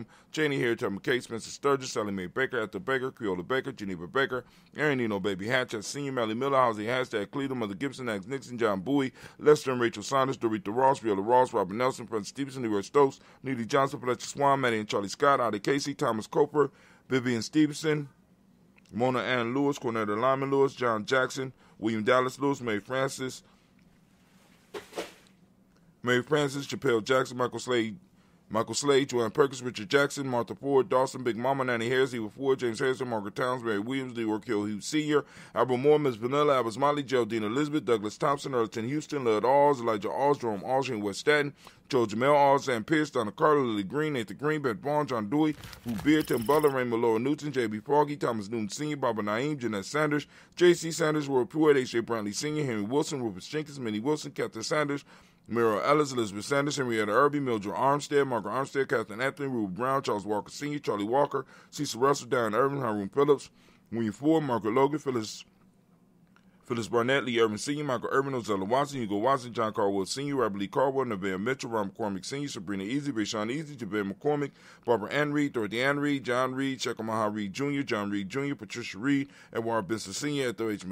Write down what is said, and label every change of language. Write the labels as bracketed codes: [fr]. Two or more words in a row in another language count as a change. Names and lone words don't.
[en] Janie Harry, Thelma Kate, Spencer Sturgis, Sally Mae Baker, Ethel Baker, Creola Baker, Geneva Baker, Aaron Nino, Baby Hatchet, Senior, Mally Miller, Housie Hashtag, Cleveland, Mother Gibson, Axe Nixon, John Bowie, Lester and Rachel Saunders, Dorita Ross, Viola Ross, Robert Nelson, Prince Stevenson, Leroy Stokes, Neely Johnson, Fletcher Swan, Maddie and Charlie Scott, Adi Casey, Thomas Coper, Vivian Stevenson, Mona Ann Lewis, Cornetta Lyman Lewis, John Jackson, William Dallas Lewis, Mary Francis, Chappelle Jackson, Michael Slade, Joanne Perkins, Richard Jackson, Martha Ford, Dawson, Big Mama, Nanny Harris, Eva Ford, James Harrison, Margaret Towns, Mary Williams, Leroy Kill Hughes Sr., Albert Moore, Ms. Vanilla, Albert Motley, Geraldine Elizabeth, Douglas Thompson, Earlton Houston, Lud Alls, Elijah Alls, Jerome Alls, Shane West Staten, Joe Jamel Alls, Sam Pierce, Donna Carter, Lily Green, Nathan Green, Ben Vaughn, John Dewey, Lou Beard, Tim Butler, Raymond Laura Newton, J.B. Foggy, Thomas Newton Sr., Barbara Naeem, Jeanette Sanders, J.C. Sanders, Roy Pruitt, H.J. Brantley Sr., Henry Wilson, Rufus Jenkins, Minnie Wilson, Captain Sanders, Muriel Ellis, Elizabeth Sanders, Henrietta Irby, Mildred Armstead, Margaret Armstead, Catherine Anthony, Ruben Brown, Charles Walker Sr., Charlie Walker, Cecil Russell, Darren Irvin, Haroon Phillips, William Ford, Margaret Logan, Phyllis Barnett, Lee Irvin Sr., Michael Irvin, Ozella Watson, Hugo Watson, John Carwell Sr., Robert Lee Carwell, Nevaeh Mitchell, Ron McCormick Sr., Sabrina Easy, Rashawn Easy, Javed McCormick, Barbara Ann Reed, Dorothy Ann Reed, John Reed, Shekamaha Reed Jr., John Reed Jr., Patricia Reed, Edward Benson Sr., Ethel H.